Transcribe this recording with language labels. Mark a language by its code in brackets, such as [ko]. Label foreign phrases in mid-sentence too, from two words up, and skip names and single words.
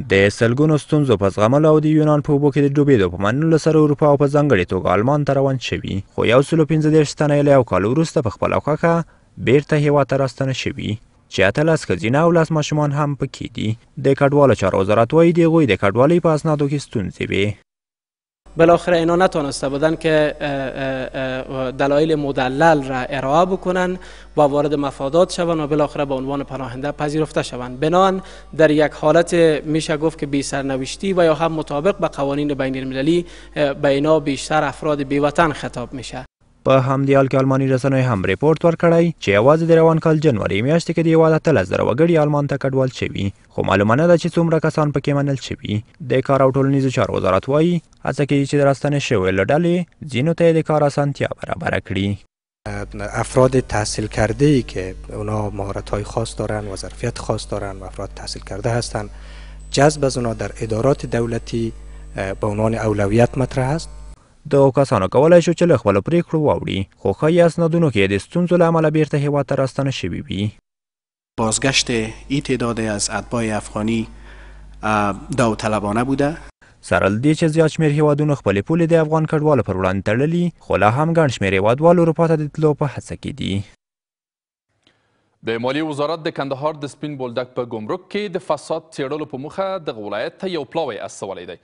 [ps] د سلګونو ستونزو په زغملو او د یونان په اوبو کې د ډوبېدو په منلو سره اروپا او په ځانګړې توګه آلمان ته روان شوي، خو 135 تنه یې له یو کال وروسته په خپله خوښه بیرته هیواد ته راستانه شوي، چې 18 ښځینه او 10 ماشومان هم پکې دي. د کډوالو چارو وزارت وایي د هغوی د کډوالۍ په اسنادو کې ستونزې وې. [fa] بالاخره اینا نتونسته بودن که دلایل مدلل را ارائه بکنن و وارد مفادات شوند و بالاخره به عنوان پناهنده پذیرفته شوند. بنابراین در یک حالت میشه گفت که بی سرنوشتی و یا هم مطابق به قوانین بین المللی به اینا بیشتر افراد بیوطن خطاب میشه. [ps] په همدې حال کې آلماني رسنیو هم ریپورټ ورکړی چې یوازې د روان کال جنوري میاشتې کې د هېواد 18,000 وګړي آلمان ته کډوال شوي، خو معلومه نه ده چې څومره کسان پکې منل شوي. د کار او ټولنیزو چارو وزارت وایي هڅه کوي چې د راستنې شویو له ډلې ځینو ته یې د کار اسانتیا برابره کړي. [fa] افراد تحصیل کرده ای که اونا مهارت های خاص دارن و ظرفیت خاص دارن و افراد تحصیل کرده هستن، جذب از اونا در ادارات دولتی به عنوان اولویت مطرح است. [ps] دغو کسانو کولی شو چې له خپلو پرېکړو واوړي، خو ښایي اسنادونو کې د ستونزو له امله بیرته هېواد ته راستانه شوي وي. [fa] بازگشت این تعداد از اتباع افغانی داوطلبانه بوده. [ps] سره له دې چې زیات شمېر هېوادونو خپلې پولې د افغان کډوالو پر وړاندې تړلي، خو لا هم ګڼ شمېر هېوادوال اروپا ته د تلو په هڅه کې دي. د مالیې وزارت د کندهار د سپین بولدک په ګمرک کې د فساد څېړلو په موخه دغه ولایت ته یو پلاوی استولی دی.